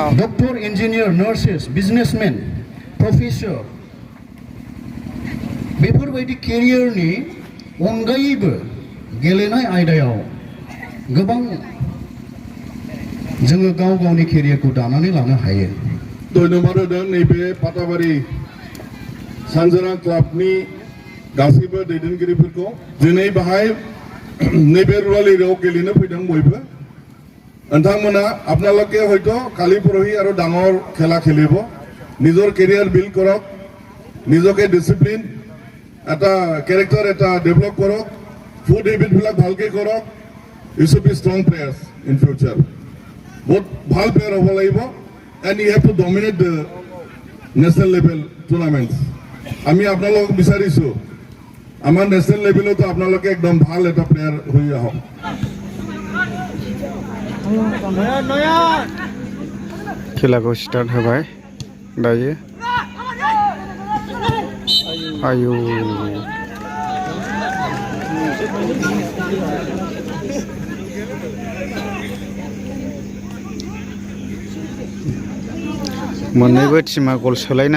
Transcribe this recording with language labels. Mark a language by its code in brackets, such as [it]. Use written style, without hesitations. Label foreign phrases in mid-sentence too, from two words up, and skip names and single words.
[en] doctor engineer nurses businessmen professor [brx] बेफोरबायदि केरियारनि अनगायैबो गेलेनाय आयदायाव गोबां जोङो गावनि केरियारखौ दानानै लानो हायो धन्यबाद होदों नैबे फाथाबारि सानजारां क्लाबनि गासैबो दैदेनगिरिफोरखौ दिनै बाहाय नैबे रुराल एरियायाव गेलेनो फैदों बयबो नोंथांमोना आपनालोके [as] हयতো কালি পৰহি আৰু ডাঙৰ খেলা খেলিব নিজৰ কেৰিয়াৰ বিল্ড কৰক নিজকে ডিসিপ্লিন এটা ক্যাৰেক্টাৰ এটা ডেভেলপ কৰক ফুড হেবিটবিলাক ভালকে কৰক [en] You should be strong players in future [as] বহুত ভাল প্লেয়াৰ হ'ব লাগিব [en] and you have to dominate the national level tournaments [as] আমি আপোনালোকক বিচাৰিছোঁ [bn] আমার ন্যাশনাল লেভেলে তো আপনাদেরকে একদম ভালো একটা প্লেয়ার হয়ে [as] আহক [brx] खेलाखौ स्टार्ट होबाय दायो आयु मोननैबो टिमा गल सोलायनो